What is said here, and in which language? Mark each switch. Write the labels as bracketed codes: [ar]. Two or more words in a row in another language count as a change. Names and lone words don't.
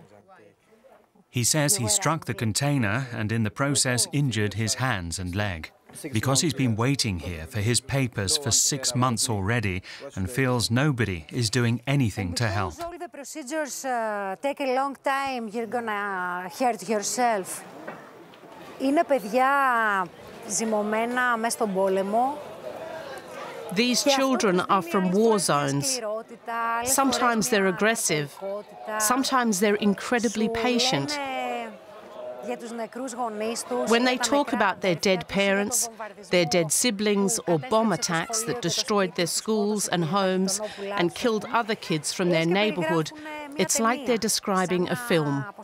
[en] He says he struck the container and in the process injured his hands and leg. Because he's been waiting here for his papers for 6 months already and feels nobody is doing anything to help. All the procedures take a long time, you're gonna hurt yourself. [el] Είναι παιδιά ζυμωμένα μέσα στον πόλεμο. [en] These children are from war zones. Sometimes they're aggressive. Sometimes they're incredibly patient. When they talk about their dead parents, their dead siblings, or bomb attacks that destroyed their schools and homes and killed other kids from their neighbourhood, it's like they're describing a film.